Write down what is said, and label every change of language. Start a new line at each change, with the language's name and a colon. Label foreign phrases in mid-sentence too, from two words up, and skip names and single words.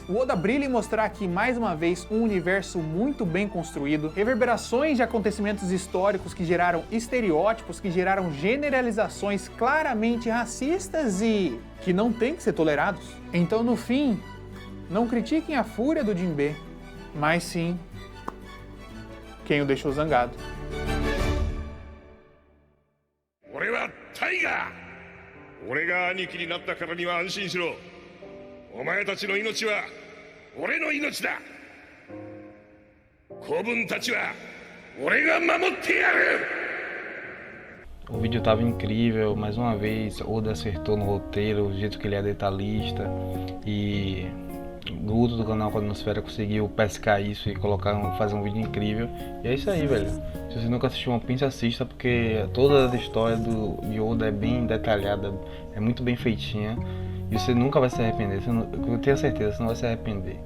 Portuguese: O Oda brilha em mostrar aqui, mais uma vez, um universo muito bem construído, reverberações de acontecimentos históricos que geraram estereótipos, que geraram generalizações claramente racistas e que não têm que ser tolerados. Então, no fim, não critiquem a fúria do Jinbe, mas sim quem o deixou zangado.
Japanese: 俺はタイガー。俺が兄貴になったからには安心しろ。お前たちの命は俺の命だ。子分たちは俺が守ってやる。
Portuguese: O vídeo tava incrível, mais uma vez, Oda acertou no roteiro, o jeito que ele é detalhista, e o Guto do canal Quadrinosfera conseguiu pescar isso e fazer um vídeo incrível. E é isso aí, velho. Se você nunca assistiu One Piece, assista, porque toda a história de Oda é bem detalhada, é muito bem feitinha, e você nunca vai se arrepender, eu tenho certeza, você não vai se arrepender.